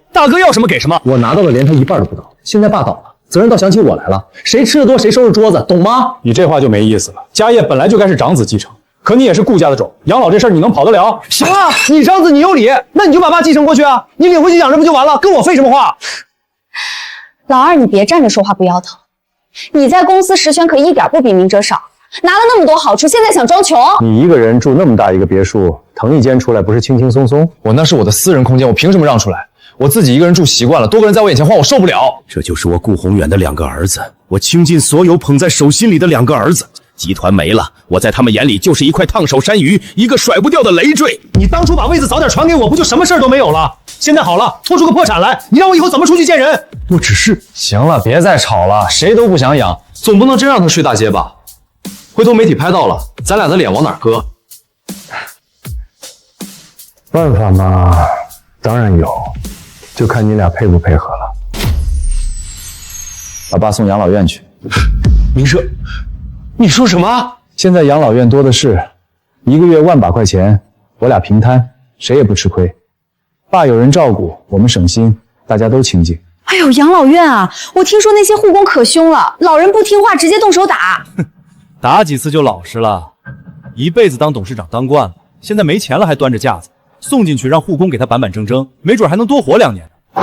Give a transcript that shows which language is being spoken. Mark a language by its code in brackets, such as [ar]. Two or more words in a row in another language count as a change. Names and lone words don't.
[zh] 大哥要什麼給什麼。我拿到的连他一半都不到，現在爸倒了，責任倒想起我来了。誰吃的多谁收拾桌子，懂吗？你这话就没意思了。家业本来就该是长子继承，可你也是顾家的种，養老這事兒你能跑得了？行啊，你长子你有理，那你就把爸继承過去啊，你領回去養着不就完了？跟我廢什麼話？老二，你別站着說話不腰疼。你在公司實權可一點不比明哲少，拿了那麼多好處，現在想裝窮？你一個人住那麼大一個別墅，騰一間出來不是輕輕鬆鬆？我那是我的私人空間，我憑什麼讓出來？我自己一個人住習慣了，多個人在我眼前晃，我受不了。这就是我顧宏遠的2個兒子，我傾盡所有捧在手心裡的2個兒子。集團沒了，我在他們眼裡就是一塊燙手山芋，一個甩不掉的累赘。你當初把位子早點傳給我，不就什麼事兒都沒有了？現在好了，拖出個破產來，你讓我以後怎麼出去見人？我只是…… 行了，別再吵了，誰都不想養，總不能真讓他睡大街吧？回頭媒體拍到了，咱倆的臉往哪擱？辦法嘛，當然有，就看你倆配不配合了。把爸送養老院去。明社，你說什麼？現在養老院多的是，一個月100把塊錢，我倆平攤，誰也不吃虧。爸有人照顧，我們省心，大家都清靜。哎呦，養老院啊，我聽說那些護工可凶了，老人不聽話直接動手打。打幾次就老實了，一輩子當董事長當慣了，現在沒錢了還端着架子，送進去讓護工給他板板正正，沒準還能多活2年呢。